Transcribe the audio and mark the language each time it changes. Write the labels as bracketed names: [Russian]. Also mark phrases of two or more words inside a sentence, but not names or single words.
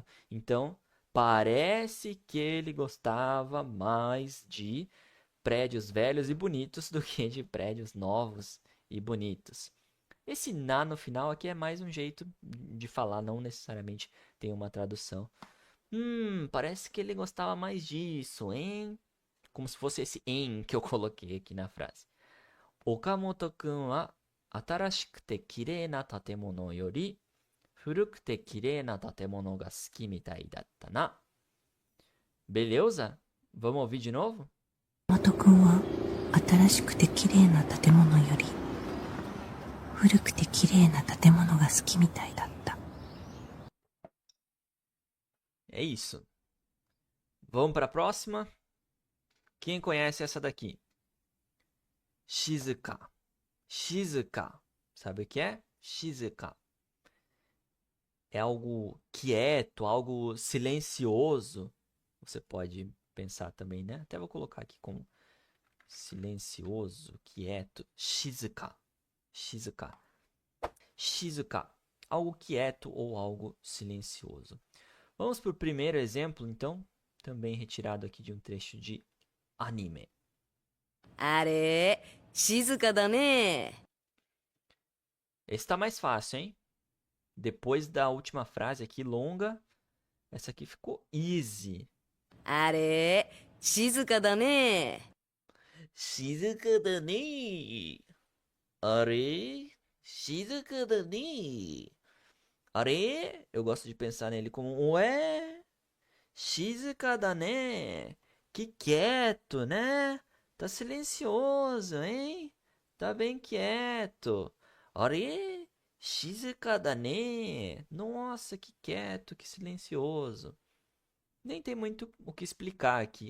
[Portuguese] Então, parece que ele gostava mais de prédios velhos e bonitos do que de prédios novos e bonitos. Esse na no final aqui é mais um jeito de falar, não necessariamente tem uma tradução. Parece que ele gostava mais disso, hein? Como se fosse esse em que eu coloquei aqui na frase. [Japanese] 岡本くんは新しくてきれいな建物より古くてきれいな建物が好きみたいだったな. [Portuguese] Beleza? Vamos ouvir de novo? [Japanese] 岡本くんは新しくてきれいな建物より古くてきれいな建物が好きみたいだった. [Portuguese] É isso. Vamos para a próxima? Quem conhece essa daqui? [Japanese] 静か。静か. [Portuguese] Sabe o que é? Shizuka. É algo quieto, algo silencioso. Você pode pensar também, né? Até vou colocar aqui como silencioso, quieto. [Japanese] 静か。静か。静か. [Portuguese] Algo quieto ou algo silencioso. Vamos para o primeiro exemplo, então. Também retirado aqui de um trecho de anime. [Japanese] あれ、静かだね。 [Portuguese] Esse tá mais fácil, hein? Depois da última frase aqui, longa, essa aqui ficou easy. [Japanese] あれ、静かだね。静かだね. あれ。静かだね. Are. [Portuguese] Eu gosto de pensar nele como ué. [Japanese] 静かだね. [Portuguese] Que quieto, né? Tá silencioso, hein? Tá bem quieto. [Japanese] あれ。静かだね. [Portuguese] Nossa, que quieto, que silencioso. Nem tem muito o que explicar aqui.